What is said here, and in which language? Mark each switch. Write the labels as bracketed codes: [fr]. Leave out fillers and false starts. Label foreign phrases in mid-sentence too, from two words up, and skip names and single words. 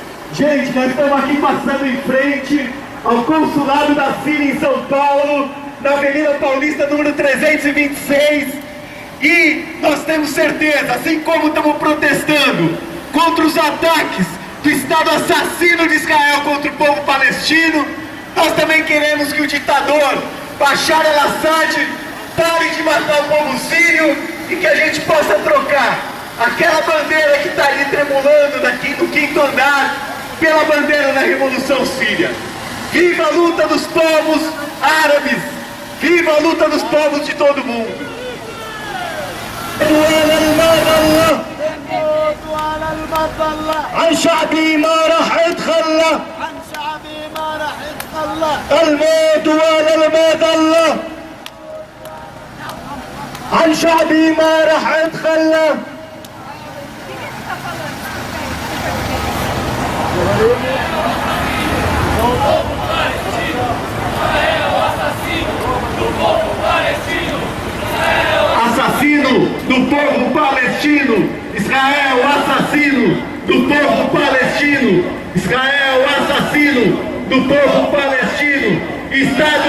[pt] Gente, nós estamos aqui passando em frente ao consulado da Síria em São Paulo, na Avenida Paulista, número 326. E nós temos certeza, assim como estamos protestando contra os ataques do Estado assassino de Israel contra o povo palestino, nós também queremos que o ditador Bashar al-Assad Pare de matar o povo sírio e que a gente possa trocar aquela bandeira que está ali tremulando daqui do 5º andar pela bandeira da Revolução Síria. Viva a luta dos povos árabes! Viva a luta dos povos de todo mundo! [ar] عن شعبي ما راح يتخلى الموت ولا المذلة عن شعبي ما راح يتخلى [pt] Assassino do povo palestino, Israel, assassino do povo palestino, Israel, assassino do povo palestino, Estado